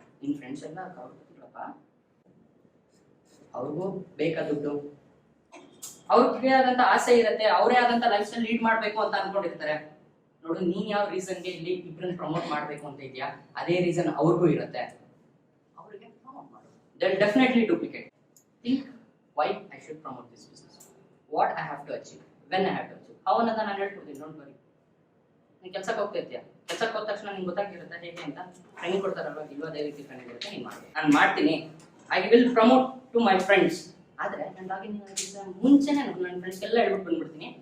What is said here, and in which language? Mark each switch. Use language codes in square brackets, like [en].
[kn] ನಿನ್ನ ಫ್ರೆಂಡ್ಸ್ ಎಲ್ಲ ಗೊತ್ತಿಲ್ಲಪ್ಪ, ಅವ್ರಿಗೂ ಬೇಕಾ ದುಡ್ಡು? ಅವ್ರಿಗೆ ಆದಂತ ಆಸೆ ಇರುತ್ತೆ, ಅವರೇ ಆದಂತ ಲೈಫ್ ಸ್ಟೈಲ್ ಲೀಡ್ ಮಾಡ್ಬೇಕು ಅಂತ ಅನ್ಕೊಂಡಿರ್ತಾರೆ. ನೋಡು, ನೀನ್ ಯಾವ ರೀಸನ್ಗೆ ಇಲ್ಲಿ ಇಬ್ಬರನ್ನ ಪ್ರಮೋಟ್ ಮಾಡ್ಬೇಕು ಅಂತ ಇದೆಯಾ, ಅದೇ ರೀಸನ್ ಅವ್ರಿಗೂ ಇರುತ್ತೆ. ಅವ್ರಿಗೆ ಪ್ರಮೋಟ್ ಮಾಡು. [en] They'll definitely duplicate. Think why I should promote this business. What I have to achieve. When I have to achieve. [kn] How ಅನ್ನೋದನ್ನ ನಾನು ಹೇಳ್ಕೊಡ್ತೀನಿ, [en] Don't worry. [kn] ನೀನು ಕೆಲಸಕ್ಕೆ ಹೋಗ್ತಾ ಇರ್ತೀಯ, ಕೆಲಸಕ್ಕೆ ಹೋದ ತಕ್ಷಣ ನಿಂಗೆ ಗೊತ್ತಾಗಿರುತ್ತೆ ಹೇಗೆ ಅಂತ. ಟ್ರೈನಿಂಗ್ ಕೊಡ್ತಾರಲ್ವ, ಇಲ್ವಾ ಅದೇ ರೀತಿ ಟ್ರೈನಿಂಗ್ ಇರುತ್ತೆ, ನೀನು ಮಾಡಿ. ನಾನು ಮಾಡ್ತೀನಿ, [en] I will promote to my friends. [kn] ಆದರೆ ನಾನು ಲಾಗಿನ್ ಆಗಿದ್ದ ಮುಂಚೆನೇ ನನ್ನ ಫ್ರೆಂಡ್ಸ್ಗೆಲ್ಲ ಹೇಳ್ಬಿಟ್ಟು ಬಂದ್ಬಿಡ್ತೀನಿ.